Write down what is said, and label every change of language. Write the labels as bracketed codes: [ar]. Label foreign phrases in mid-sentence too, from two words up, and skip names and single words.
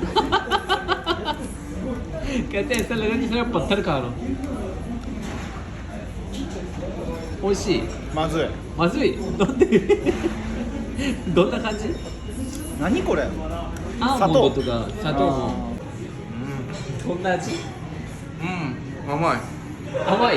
[hi] कहते हैं ऐसा लगा कि सिर्फ पत्थर खा रहा हूँ। [ja] 美味しい。まずいまずい。なんでどんな感じ？何これアーモンドとか砂糖も。どんな味？うん甘い甘い。